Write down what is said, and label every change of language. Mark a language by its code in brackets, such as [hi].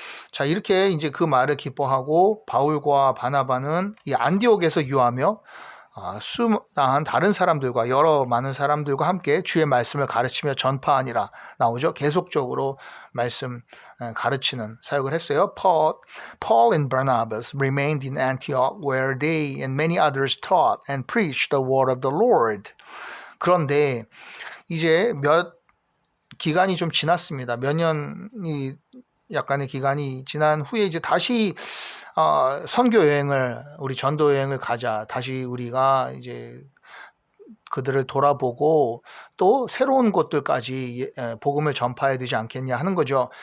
[ko] 자, 이렇게 이제 그 말을 기뻐하고 바울과 바나바는 이 안디옥에서 유하며 수많은 다른 사람들과 많은 사람들과 함께 주의 말씀을 가르치며 전파하니라 나오죠. 계속적으로 말씀 가르치는 사역을 했어요. [en] Paul and Barnabas remained in Antioch where they and many others taught and preached the word of the Lord. [ko] 그런데 이제 기간이 좀 지났습니다. 몇 년이 약간의 기간이 지난 후에 이제 다시 선교 여행을 우리 전도 여행을 가자. 다시 우리가 이제 그들을 돌아보고 또 새로운 곳들까지 복음을 전파해야 되지 않겠냐 하는 거죠.